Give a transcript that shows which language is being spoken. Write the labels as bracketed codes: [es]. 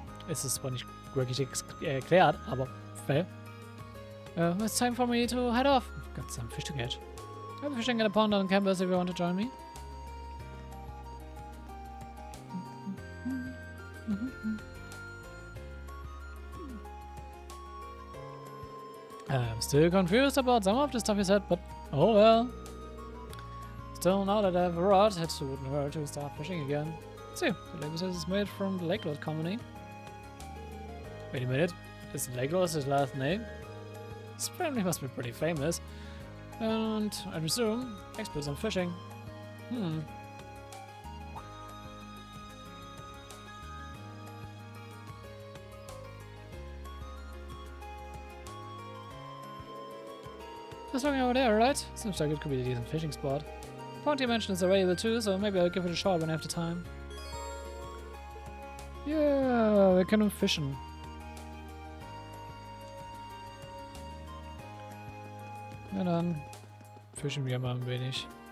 [de] Es ist zwar nicht wirklich erklärt, aber fair. [en] It's time for me to head off. I've got some fish to catch. I'll be fishing at a pond on campus if you want to join me. I'm still confused about some of the stuff you said, but oh well. Still, now that I have a rod, it wouldn't hurt to start fishing again. See, the label says it's made from the Lakelord Company. Wait a minute, is Lakelord his last name? His family must be pretty famous. And I presume experts on fishing. Just looking over there, right? Seems like it could be a decent fishing spot. The pond you mentioned is available too, so maybe I'll give it a shot when I have the time. [de] Yeah, wir können fischen. Na dann fischen wir mal ein wenig.